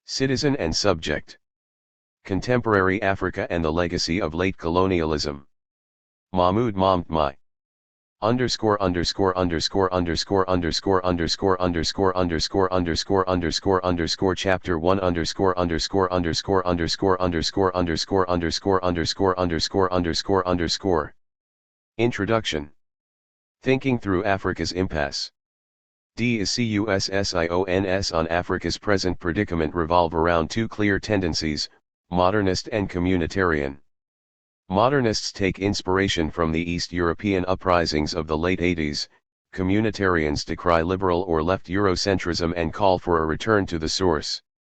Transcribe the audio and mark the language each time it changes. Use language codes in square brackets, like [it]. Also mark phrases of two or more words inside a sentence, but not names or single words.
[en] Citizen and subject. Contemporary Africa and the legacy of late colonialism. Mahmood Mamdani. Underscore underscore underscore underscore underscore underscore underscore underscore underscore underscore underscore chapter 1 underscore underscore underscore underscore underscore underscore underscore underscore underscore underscore underscore. Introduction. Thinking through Africa's impasse. Discussions on Africa's present predicament revolve around two clear tendencies, modernist and communitarian. Modernists take inspiration from the East European uprisings of the late 80s, communitarians decry liberal or left Eurocentrism and call for a return to the source.